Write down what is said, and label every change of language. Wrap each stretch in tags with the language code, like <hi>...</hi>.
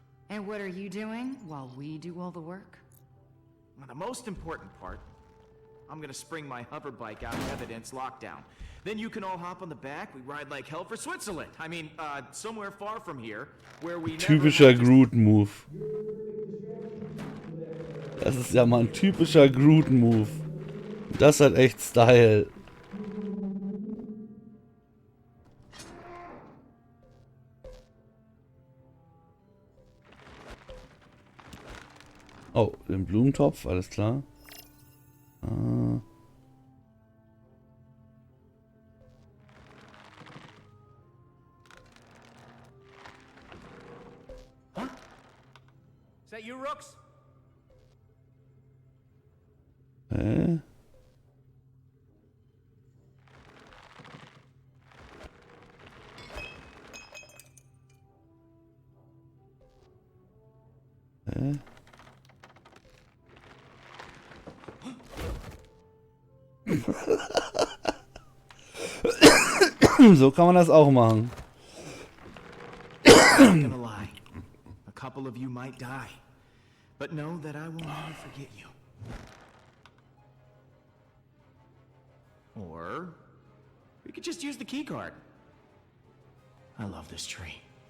<en>And what are you doing while we do all the work? Now, the most important part, I'm gonna spring my hover bike out of evidence lockdown. Then you can all hop on the back, we ride like hell for Switzerland. I mean, somewhere far from here, where we never</en> <de>Typischer</de> <en>have to-</en> <de>Groot-Move. Das ist ja mal ein typischer Groot-Move. Das hat echt Style. Oh, den Blumentopf, alles klar.</de> <en>Is that you, Rooks? Hä? Hä?</en> <de>So kann man das auch machen.</de> <en>I'm not gonna lie. A couple of you might die. But know that I will never forget you. Or we could just use the key card. I love this tree.</en>